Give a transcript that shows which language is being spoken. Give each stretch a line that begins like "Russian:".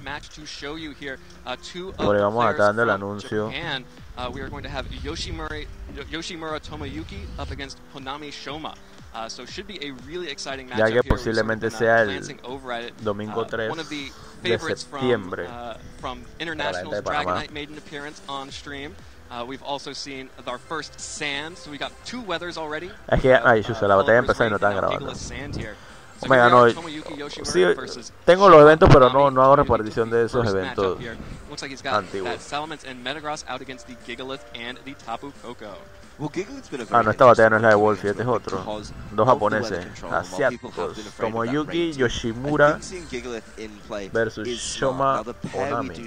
Spanish: Por ahí vamos a estar dando el anuncio.
English: We are going to have Yoshimura Tomoyuki up against Honami Shoma. So it should be a really exciting matchup.
Spanish: Ya que posiblemente sea el domingo 3 de septiembre.
English: From International's Dragonite made an appearance on stream. We've also seen our first sand, so we got 2 weathers already.
Spanish: Es que la batalla empezó y no están grabando. Omega, no, sí, tengo los eventos, pero no hago repartición de esos eventos antiguos. Ah, no, esta batalla no es la de Wolf, este es otro. Dos japoneses asiáticos, Tomoyuki Yoshimura versus Shoma Onami.